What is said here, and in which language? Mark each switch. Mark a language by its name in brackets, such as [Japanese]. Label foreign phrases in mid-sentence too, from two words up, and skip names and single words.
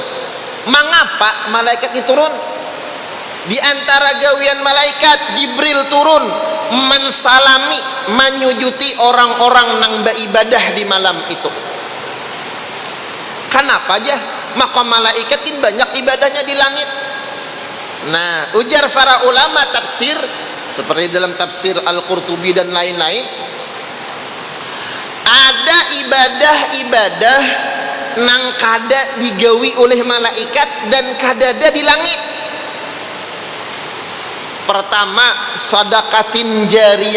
[Banjar] Mengapa malaikat ini turun? Di antara gawian malaikat, Jibril turun mensalami, menyujuti orang-orang nang beribadah di malam itu. Kenapa aja? [Indonesian] Maka malaikat ini banyak ibadahnya di langit. [Banjar] Nah, ujar para ulama tafsir seperti dalam tafsir Al-Qurtubi dan lain-lain, ada ibadah-ibadah nang kada digawi oleh malaikat dan kadada di langit. [Indonesian] Pertama, [Arabic] صدقة جارية.